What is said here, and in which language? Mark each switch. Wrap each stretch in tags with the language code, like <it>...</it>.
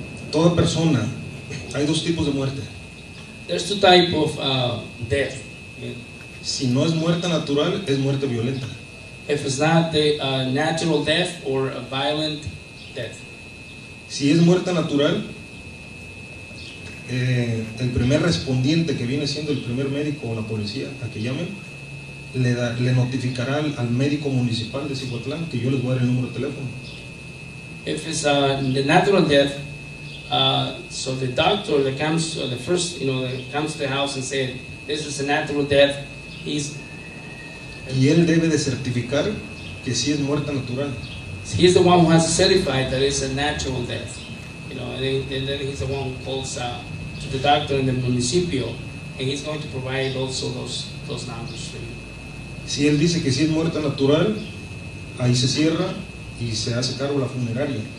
<es>Toda persona, hay dos tipos de muerte.</es> <en>There's two types of death.</en> <es>Si no es muerte natural, es muerte violenta.</es> <en>If it's not the natural death or a violent death.</en> <es>Si es muerte natural, el primer respondiente que viene siendo el primer médico o la policía a que llamen, le notificará al médico municipal de Cihuatlán que yo les voy a dar el número de teléfono.</es> <en>If it's the natural death, so the doctor that comes, the first, that comes to the house and said, this is a natural death,</en> <es>y él debe de certificar que sí es muerte natural.</es> <en>He's the one who has to certify that it's a natural death, and then he's the one who calls to the doctor in the municipio, and he's going to provide also those numbers for you.</en> <es>Si él dice que sí es muerte natural, ahí se cierra y se hace cargo la funeraria.</es>